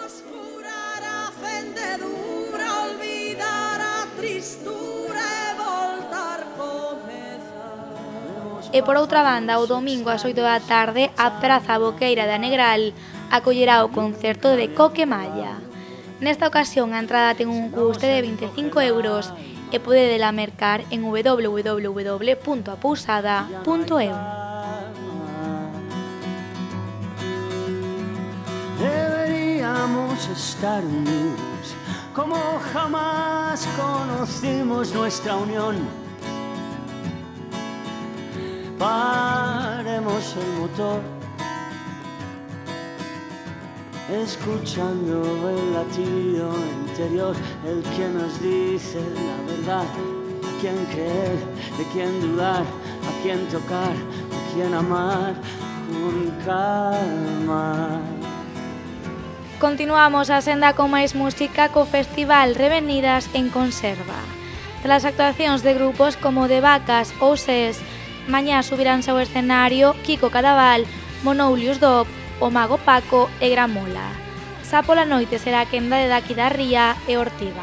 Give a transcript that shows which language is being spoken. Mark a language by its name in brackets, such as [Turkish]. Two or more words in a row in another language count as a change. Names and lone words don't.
[Galician] E por outra banda, o domingo ás 8 da tarde, a Praza Boqueira da Negral acollerá o concerto de Coquemalla. Nesta ocasión, a entrada ten un custe de 25 euros e podedela mercar en www.apousada.eu. [Spanish] Deberíamos estar unidos, como jamás conocimos nuestra unión. Paremos el motor, escuchando el latido interior, el que nos dice la verdad, a quién creer, de quién dudar, a quién tocar, a quién amar, con calma. [Galician] Continuamos a senda con máis música co Festival Revenidas en Conserva. Tras actuacións de grupos como De Vacas ou SES, mañá subiránse ao escenario Kiko Cadaval, Monoulius Dop, o Mago Paco e Gramola. Xa pola noite será a quenda de Daqui da Ría e Ortiga.